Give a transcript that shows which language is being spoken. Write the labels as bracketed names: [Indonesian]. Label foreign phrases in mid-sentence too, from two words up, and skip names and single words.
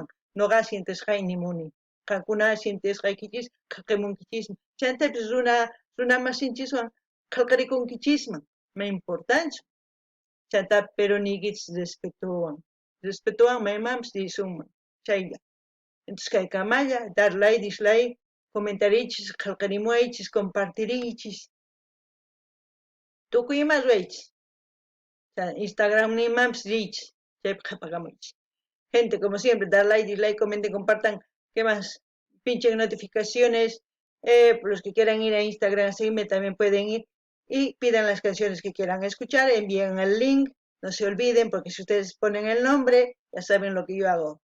[Quechua] Nuqa sientesqay nimuni. Qankuna sientesqaykichis qillqamunkichisman. Chaytapis runa masinchiswan qillqarikunkichisman. Ma importanchu. Chaytapi pero nikichis respetuwan. Respetuwan maymanpis risunman. Chaylla. Entonces kay kamalla, [Spanish] dar like, dislike, [Quechua] comentarichis, qillqarimuaychis, compartirichis. Tukuy ima ruaychis. Instagram nimanpis riychis. Chaypi qhapaqamuychis. [Spanish] Gente, como siempre, dar like, dislike, comenten, compartan. ¿Qué más? Pinchen notificaciones. Los que quieran ir a Instagram, seguirme, también pueden ir. Y pidan las canciones que quieran escuchar. Envíen el link. No se olviden, porque si ustedes ponen el nombre, ya saben lo que yo hago.